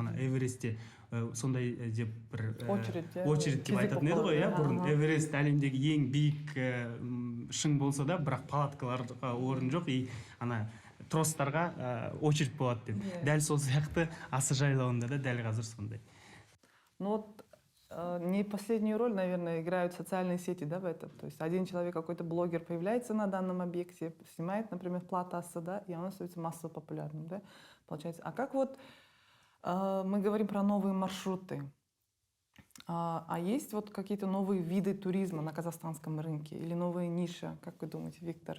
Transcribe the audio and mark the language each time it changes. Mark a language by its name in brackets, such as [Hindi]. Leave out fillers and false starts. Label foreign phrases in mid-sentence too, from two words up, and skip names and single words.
[Kazakh] Ана Эверестте сондай деп бір очередь деп айтатын еді ғой, бұрын. Эверест әлемдегі ең биік шың болса да, бірақ палаткаларға орын жоқ, и ана тростарға очередь болады деп. Дәл сол сияқты Асы жайлауында да дәл қазір сондай. [Russian] Ну вот не последнюю роль, наверное, играют социальные сети, да, в этом. То есть один человек, какой-то блогер появляется на данном объекте, снимает, например, вплат Асы, да, и он становится массово популярным, да, получается. А как вот мы говорим про новые маршруты, а есть вот какие-то новые виды туризма на казахстанском рынке или новые ниши, как вы думаете, Виктор?